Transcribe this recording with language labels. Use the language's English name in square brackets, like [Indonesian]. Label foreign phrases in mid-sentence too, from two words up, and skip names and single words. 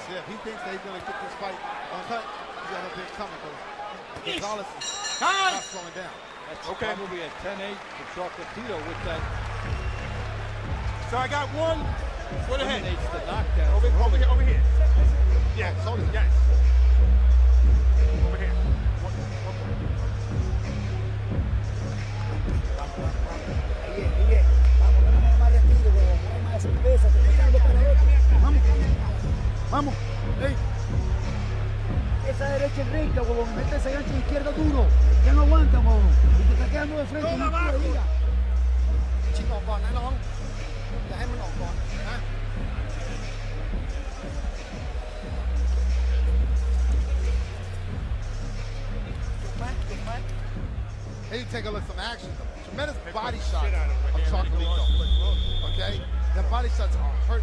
[English] yeah, he thinks that he's going to get this fight on cut. He's got nothing coming because Gonzalez is not slowing down. That's Okay. probably a 10-8 for Chocolatito with that. So I got 1 for the head. Eliminates the knockdown. Over here. Yeah, Yes. shoulder. Yes. Over here. 1 point. [Spanish] Ahí, vamos, dame más respiro, dame más cerveza, te estoy echando para otro. Vamos, ey. Esa derecha es recta, huevón, mete ese gancho de izquierda duro, ya no aguanta, huevón, y te está quedando de frente, no te diga. [Thai] ชิงออกก่อนนะน้องอย่าให้มันออกก่อนนะ [English] Hey, you take a look at some action. Tremendous body the shot shit out of him of again. Chocolatito. Okay? The body shots are hurt.